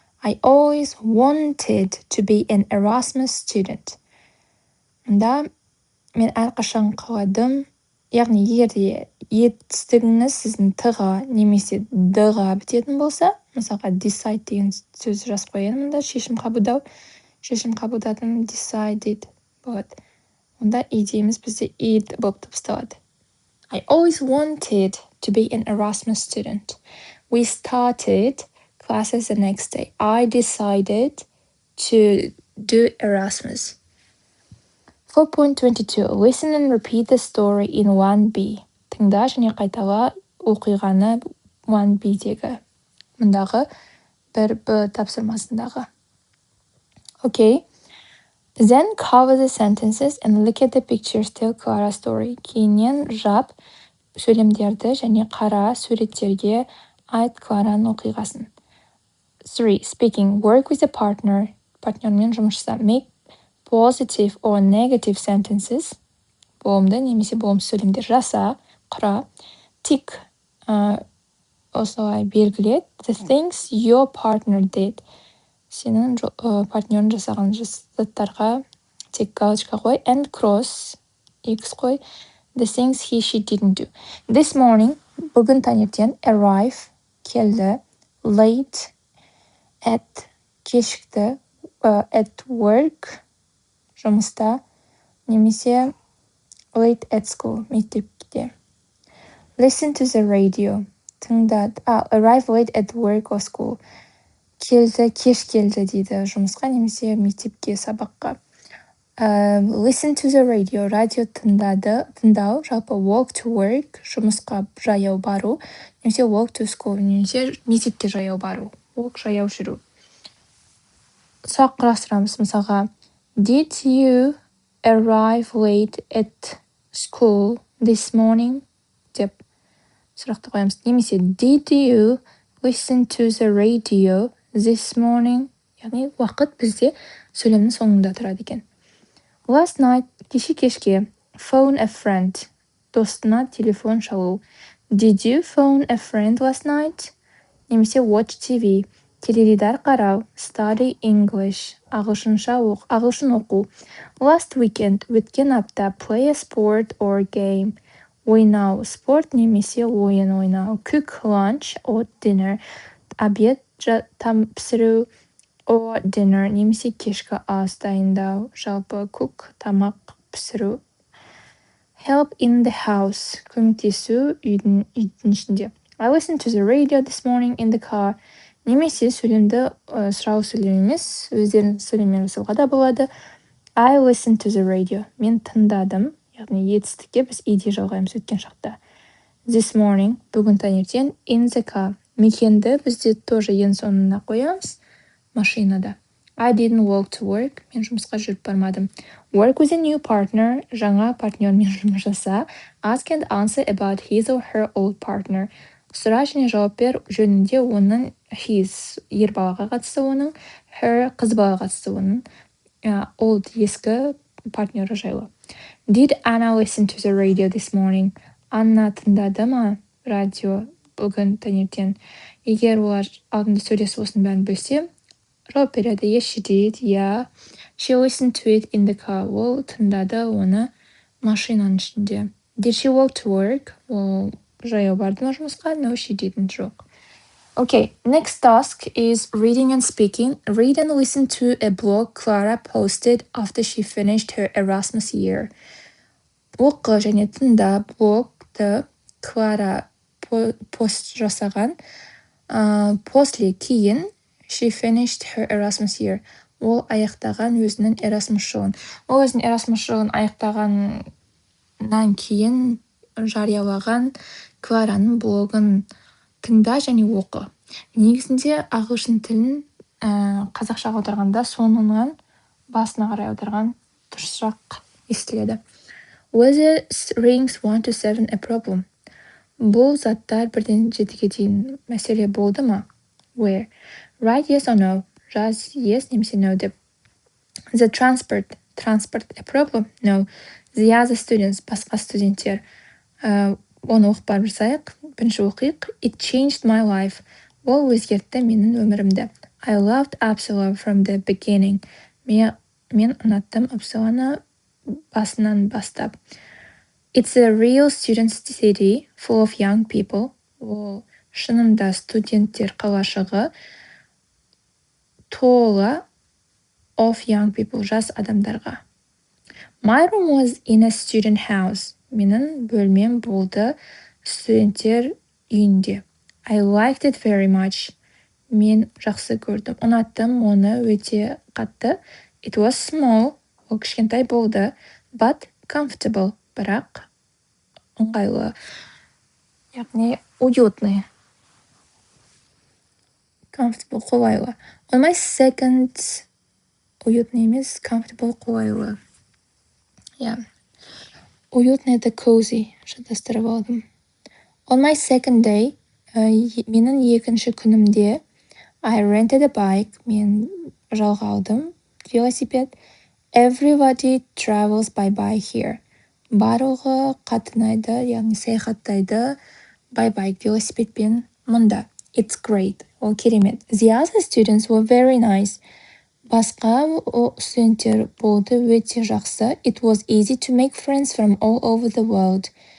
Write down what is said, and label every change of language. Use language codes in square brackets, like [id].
[en] I always wanted to be an Erasmus student. [kk] Мұнда мен әрқашан қаладым, яғни егерде етістігіңіз сіздің т-ға немесе д-ға бітетін болса, мысалға decide деген сөз жазып қояйын, мұнда шешім қабылдадым, decided болады. Онда идеямыз бізде id болып дыбысталады. [en] I always wanted to be an Erasmus student. We started classes the next day. I decided to do Erasmus. 4.22. Listen and repeat the story in 1B. [kk] Тыңда және қайтала оқиғаны 1B-дегі. Мұндағы 1B тапсырмасындағы. [en] Okay. Then cover the sentences and look at the pictures, tell Clara story. [kk] Кейіннен жап сөйлемдерді және қара суреттерге айт Клараның оқиғасын. [en] 3. Speaking. Work with a partner. [kk] Партнермен жұмыс жаса. [en] Make positive or negative sentences. [kk] Болымды немесе болымсыз сөйлемдер жаса, құра. Tick. Осылай белгілет. [en] The things your partner did. [kk] Сенің партнерің жасаған заттарға тек галочка қой. [en] And cross. [kk] X қой. [en] The things he, she didn't do. This morning. [kk] Бүгін таңертең. [en] Arrive. Келді. Late. At. [kk] Кешікті. [en] At work. [kk] Жұмыста. [en] Немесе late at school. [kk] Мектепте. [en] Listen to the radio. [kk] Тыңдат. [en] Arrive late at work or school. Келді, кеш келді дейді жұмысқа немесе мектепке, сабаққа. Listen to the radio. [kk] Радио тыңдау. [en] Жалпы walk to work. [kk] Жұмысқа жаяу бару. [en] Немесе walk to school. [kk] Немесе мектепке жаяу бару. Walk жаяу жүру. Сұрақ құрастырамыз. [en] Мысалға, Did you arrive late at school this morning? Деп [kk] сұрақты қоямыз. [en] Немесе did you listen to the radio this morning? [kk] Яғни уақыт бізде сөйлемнің соңында тұрады екен. [en] Last night, кешке. Phone a friend. [kk] Достына телефон шалу. [en] Did you phone a friend last night? Немесе watch TV. [kk] Теледидар қарау. [en] Study English. [kk] Ағылшын оқу. [en] Last weekend, [kk] өткен апта. [en] Play a sport or game. [kk] Ойнау, спорт немесе ойын ойнау. [en] Cook lunch or dinner. [kk] Обед пісіру [en] or dinner [kk] немесе кешкі ас дайындау. Жалпы cook тамақ пісіру. [en] Help in the house. [kk] Көмектесу үйдің ішінде. [en] I listened to the radio this morning in the car. [kk] Немесе сөйлемді сұрау сөйлем емес, өздерінің сөйлеммен жасауға да болады. [en] I listened to the radio. [kk] Мен тыңдадым. Яғни етістікке біз иде жалғаймыз өткен шақта. [en] This morning, [kk] бүгін таңертең, [en] in the car. [kk] Мекенді бізде тоже ең соңына қоямыз, машинада. [en] I didn't walk to work. [kk] Мен жұмысқа жүріп бармадым. [en] Work with a new partner. [kk] Жаңа партнермен жұмыс жаса. [en] Ask and answer about his or her old partner. [kk] Сұра және жауап бер жөнінде оның his ер балаға қатысты оның, her қыз балаға қатысты оның, old ескі партнері жайлы. [en] Did Anna listen to the radio this morning? [kk] Анна тыңдады ма радио бүгін таңертең? Егер олар алдында сөйлесіп осының бәрін білсе, жауап береді. [en] Yes, she did. Yeah. She listened to it in the car. [kk] Ол тыңдады оны машинаның ішінде. [en] Did she walk to work? [kk] Ол жаяу барды ма жұмысқа? [en] No, she didn't. Жоқ. Okay, next task is reading and speaking. Read and listen to a blog Clara posted after she finished her Erasmus year. [kk] Оқы және тыңда блогты Клара пост жасаған. После кейін she finished her Erasmus year. Ол аяқтаған өзінің Erasmus жылын. Ол өзінің Erasmus жылын аяқтағаннан кейін жариялаған Клараның блогын тыңда және оқы. Негізінде ағылшын тілін қазақшаға аударғанда соңынан басына қарай аударған дұрысырақ естіледі. [en] Whether rings 1 to 7 a problem? [kk] Бұл заттар 1-ден 7-ге дейін мәселе болды ма? [en] Where? Write yes or no. [kk] Жаз yes немесе no деп. [en] The transport a problem? No. The other students, [kk] басқа студенттер. Оны оқып барып жасайық. Бірінші оқиық. [en] It changed my life. [kk] Ол өзгертті менің өмірімді. [en] I loved Uppsala from the beginning. [kk] Мен ұнаттым Uppsalаны басынан бастап. [en] It's a real student city full of young people. [kk] Ол шынында студенттер қалашығы толы [en] of young people, [kk] жас адамдарға. [en] My room was in a student house. [kk] Менің бөлмем болды студенттер үйінде. [en] I liked it very much. [kk] Мен жақсы көрдім. Ұнаттым оны өте қатты. [en] It was small. [kk] Ол кішкентай болды. [en] But comfortable. [kk] Бірақ ыңғайлы. Яғни уютный. [en] Comfortable, қолайлы. On my second, уютный емес, comfortable, қолайлы. Yeah. [ru] Уютный это cozy. [kk] Шатастырып алдым. [en] On my second day, [kk] менің екінші күнімде, [en] I rented a bike. [kk] Мен жалға алдым велосипед. [en] Everybody travels by bike here. [kk] Барлығы қатынайды, яғни саяхаттайды [en] by bike, [kk] велосипедпен мұнда. [en] It's great. [kk] Ол керемет. [en] The other students were very nice. [kk] Басқа студенттер болды өте жақсы. [en] It was easy to make friends from all over the world.